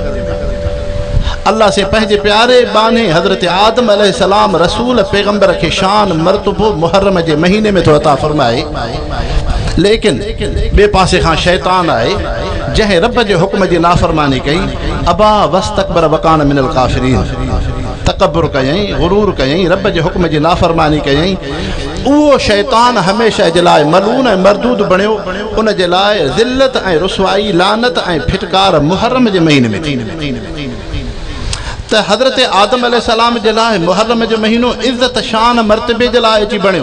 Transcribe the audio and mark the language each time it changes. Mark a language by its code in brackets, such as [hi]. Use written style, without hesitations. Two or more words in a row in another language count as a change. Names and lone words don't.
[sd] अल्लाह से पंहिंजे प्यारे बाने हज़रत आदम अलैहिस्सलाम रसूल पैगम्बर खे शान मर्तबो मुहर्रम जे महीने में थो अता फरमाए। लेकिन ॿिए पासे खां शैतान आहे जंहिं रब जे हुक्म जी नाफ़रमानी कई, [ar] أبى واستكبر وكان من الكافرين, [sd] तकब्बुर कयईं, गुरूर कयईं, रब जे हुक्म जी नाफ़रमानी कयईं। उहो शैतान हमेशह जे लाइ मलून ऐं मरदूद बणियो। उन जे लाइ ज़िल्लत ऐं रुसवाई लानत ऐं फिटकार मुहर्रम जे महीने में थी। त हज़रत आदम अलैहिस्सलाम जे लाइ मुहर्रम जो महीनो इज़्ज़त शान मर्तबे जे लाइ अची बणियो।